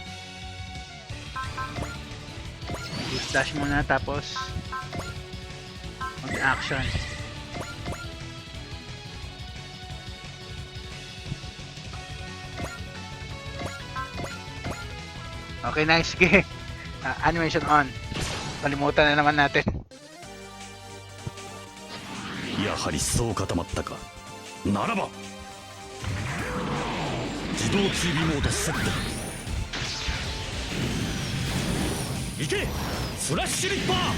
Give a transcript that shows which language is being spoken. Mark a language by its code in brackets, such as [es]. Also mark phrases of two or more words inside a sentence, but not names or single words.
[tl] Dash muna tapos mag-action. Okay, nice. Sige. [en] Animation on. [tl] Kalimutan na naman natin. [ja] やはりそう固まったか。ならば自動追尾モードセット。行けスラッシュリッパー。